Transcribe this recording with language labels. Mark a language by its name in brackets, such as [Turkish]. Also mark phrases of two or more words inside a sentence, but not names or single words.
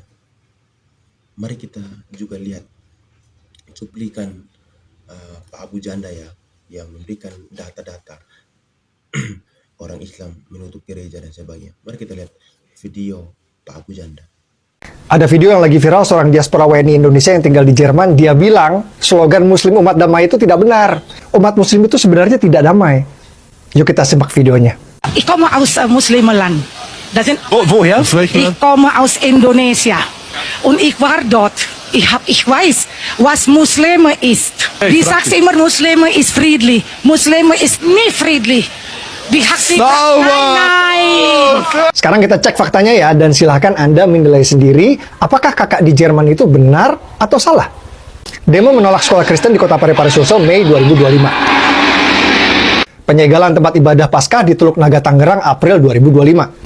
[Indonesian] Mari kita juga lihat cuplikan Pak Abu Janda ya, yang memberikan data-data orang Islam menutup gereja dan sebagainya. Mari kita lihat video Pak Abu Janda. Ada video yang lagi viral seorang diaspora WNI Indonesia yang tinggal di Jerman. Dia bilang slogan Muslim umat damai itu tidak benar. Umat Muslim itu sebenarnya tidak damai. Yuk kita simak videonya. [German] Ich komme aus Muslimenland. Das sind, Woher? Aus welchem ich Land? komme aus Indonesia. Und ich war dort. Ich weiß, was Muslime ist. Die sagst immer, Muslime ist friedlich. Muslime ist nie friedlich. Die hat nicht. Nein. [Indonesian] Sekarang kita cek faktanya ya, dan silahkan Anda menilai sendiri apakah kakak di Jerman itu benar atau salah. Demo menolak sekolah Kristen di kota Parepare Sulsel Mei 2025. Penyegelan tempat ibadah Paskah di Teluk Naga Tangerang April 2025.